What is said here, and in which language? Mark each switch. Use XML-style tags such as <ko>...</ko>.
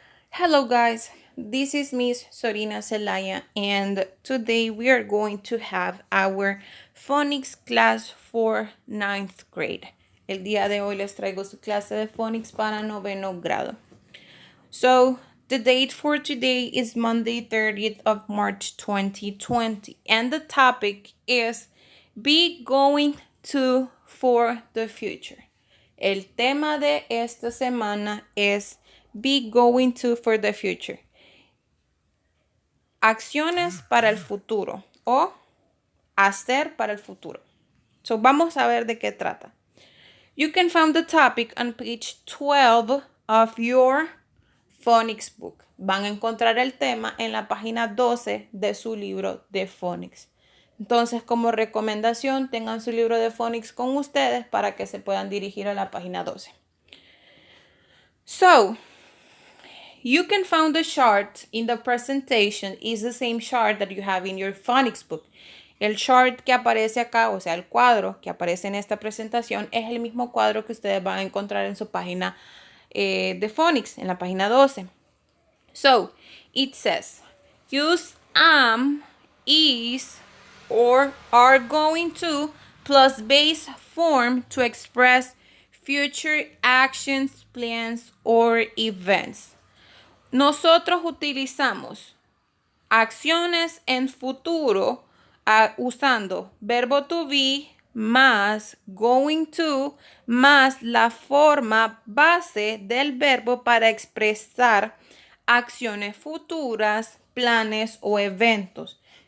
<en>Hello guys, this is Miss Sorina Zelaya and today we are going to have our phonics class for 9th grade.</en> <es>El día de hoy les traigo su clase de phonics para noveno grado.</es> <en>So the date for today is Monday 30th of March 2020 and the topic is be going to for the future.</en> <es>El tema de esta semana es</es> <en>be going to for the future.</en> <es>Acciones para el futuro o hacer para el futuro. So vamos a ver de qué trata.</es> <en>You can find the topic on page 12 of your phonics book.</en> <es>Van a encontrar el tema en la página 12 de su libro de phonics. Entonces, como recomendación, tengan su libro de phonics con ustedes para que se puedan dirigir a la página 12.</es> <en>So, you can find the chart in the presentation is the same chart that you have in your phonics book.</en> <es>El chart que aparece acá, o sea, el cuadro que aparece en esta presentación es el mismo cuadro que ustedes van a encontrar en su página de phonics, en la página 12.</es> <en>So, it says, use am, is, or are going to plus base form to express future actions, plans, or events.</en> <es>Nosotros utilizamos acciones en futuro usando verbo to be más going to más la forma base del verbo para expresar acciones futuras, planes o eventos.</es>